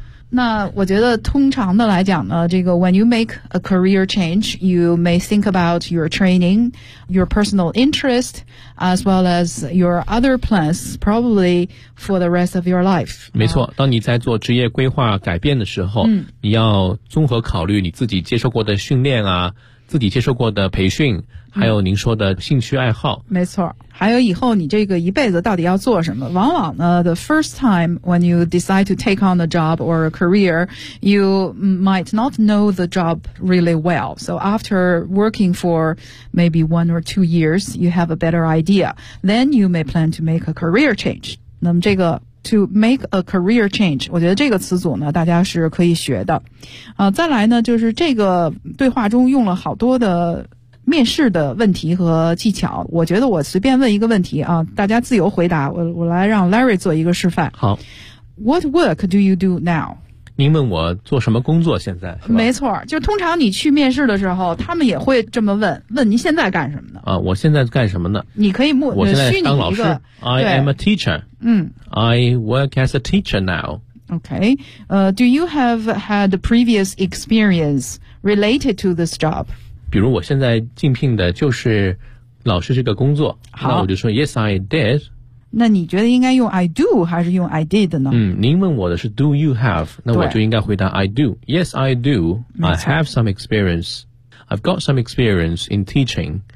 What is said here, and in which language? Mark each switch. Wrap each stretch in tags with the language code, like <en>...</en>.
<zh>那我觉得通常的来讲呢，这个</zh> <en>when you make a career change, you may think about your training, your personal interest, as well as your other plans, probably for the rest of your life.</en> <zh>没错，当你在做职业规划改变的时候，你要综合考虑你自己接受过的训练啊，自己接受过的培训，还有您说的兴趣爱好。没错，还有以后你这个一辈子到底要做什么。往往呢</zh> <en>the first time when you decide to take on a job or a career, you might not know the job really well. So after working for maybe 1 or 2 years, you have a better idea. Then you may plan to make a career change.</en> <zh>那么这个to make a career change， 我觉得这个词组呢大家是可以学的。再来呢就是这个对话中用了好多的面试的问题和技巧，我觉得我随便问一个问题啊，大家自由回答，我来让 Larry 做一个示范。好。</zh> <en>What work do you do now？</en> <zh>您问我做什么工作现在是吧？没错，就通常你去面试的时候他们也会这么问，问您现在干什么呢？我现在干什么呢？你可以目我现在当老师。</zh> <en>I am a teacher. 嗯。 I work as a teacher now. Okay. Do you have had previous experience related to this job?</en> <zh>比如我现在竞聘的就是老师这个工作。好。那我就说</zh> <en>Yes, I did.</en> <zh>那你觉得应该用 I do 还是用 I did 呢？您问我的是 Do you have？ 那我就应该回答 I do。</zh> <en>Yes, I do. I have some experience. I've got some experience in teaching.</en>